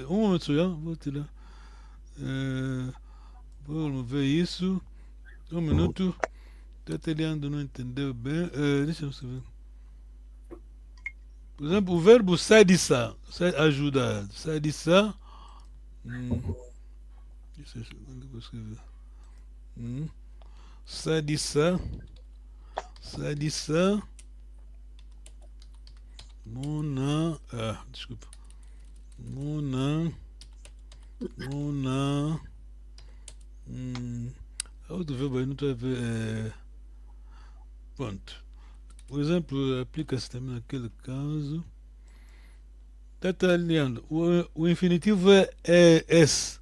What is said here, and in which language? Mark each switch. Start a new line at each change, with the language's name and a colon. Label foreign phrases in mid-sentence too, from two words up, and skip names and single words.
Portuguese: Um momento só, vou tirar. Vamos ver isso. Um minuto. Tateliano não entendeu bem. Deixa-me escrever. Por exemplo, o verbo sadissa, ajudar. Sadissa. Deixa eu vou escrever.
Kongo: Sadissa. Sadissa.
Portuguese: Mona. Desculpa. Mona. Outro verbo aí, não estou a ver. Pronto. O exemplo aplica-se também naquele caso. Está alinhando. O infinitivo é S.